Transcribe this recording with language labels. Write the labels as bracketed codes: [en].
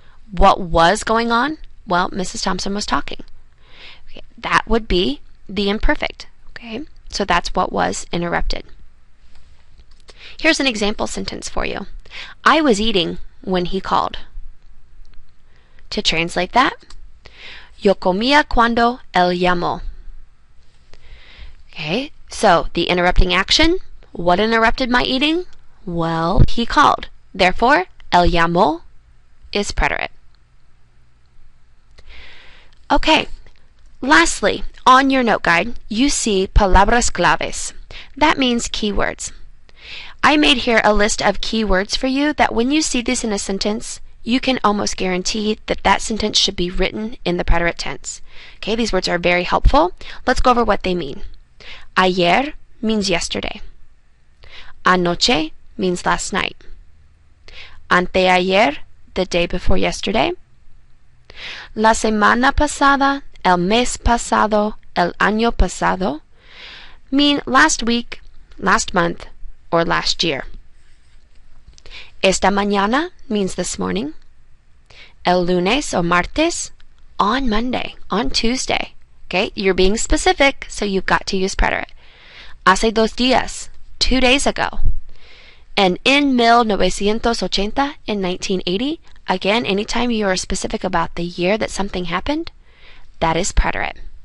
[en] What was going on? Well, Mrs. Thompson was talking. Okay, that would be the imperfect. Okay, so that's what was interrupted. Here's an example sentence for you. I was eating when he called. To translate that, [es] Yo comía cuando él llamó. [en] Okay, so the interrupting action, what interrupted my eating? Well, he called. Therefore, [es] él llamó [en] is preterite. Okay, lastly, on your note guide, you see [es] palabras claves. [en] That means keywords. I made here a list of keywords for you that when you see these in a sentence, you can almost guarantee that that sentence should be written in the preterite tense. Okay, these words are very helpful. Let's go over what they mean. Ayer means yesterday. Anoche means last night. Anteayer, the day before yesterday. [es] La semana pasada, el mes pasado, el año pasado [en] mean last week, last month, or last year. [es] Esta mañana [en] means this morning. [es] El lunes [en] or martes, on Monday, on Tuesday. Okay, you're being specific, so you've got to use preterite. [es] Hace 2 días, [en] 2 days ago. And en 1980, in 1980, again, anytime you are specific about the year that something happened, that is preterite.